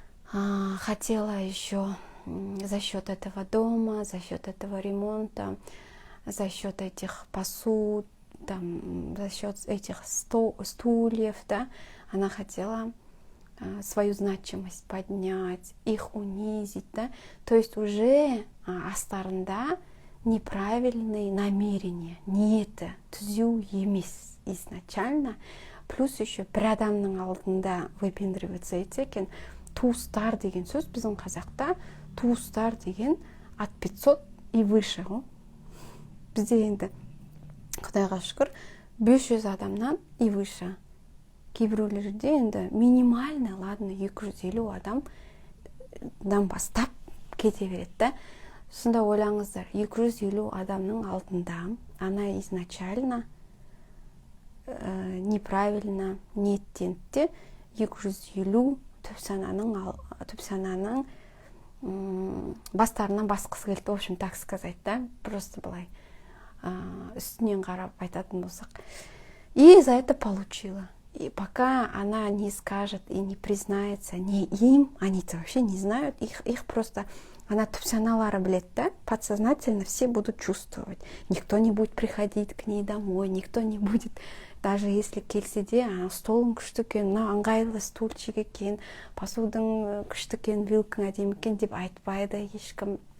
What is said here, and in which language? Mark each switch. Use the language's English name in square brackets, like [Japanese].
[Russian] Хотела еще за счет этого дома, за счет этого ремонта, за счет этих посуд, там, за счет этих стульев, да, она хотела свою значимость поднять, их унизить, да, то есть уже астарында неправильные намерения, [Kazakh] ниеті түзу емес [Russian] изначально, плюс еще [Kazakh] бір адамның алдында [Russian] выпендриваться етсе екен. [Kazakh] Туыстар деген сөз біздің қазақта, туыстар деген [Russian] от 500 и выше [Kazakh] ғой. Бізде енді Құдайға шүкір 500 адамнан [Russian] и выше. [Kazakh] Кейбіреулерде енді минимальный, ладно, 250 адамдан бастап кете береді, да. Сонда ойлаңыздар, 250 адамның алдында ана изначально неправильно ниеттенді, 250 түп сананың бастарынан басқысы келді, [Russian] в общем, так сказать, [Kazakh] да, просто былай үстінен қарап айтатын болсақ. [Russian] И за это получила. И пока она не скажет и не признается не им, они-то вообще не знают, их просто, она [Kazakh] түп саналары білет, [Russian] да, подсознательно все будут чувствовать. Никто не будет приходить к ней домой, никто не будет, даже если [Kazakh] келсе де, столың күшті екен, ыңғайлы стульчик екен, посудың күшті екен, вилкаң әдемі екен деп айтпайды ешкім.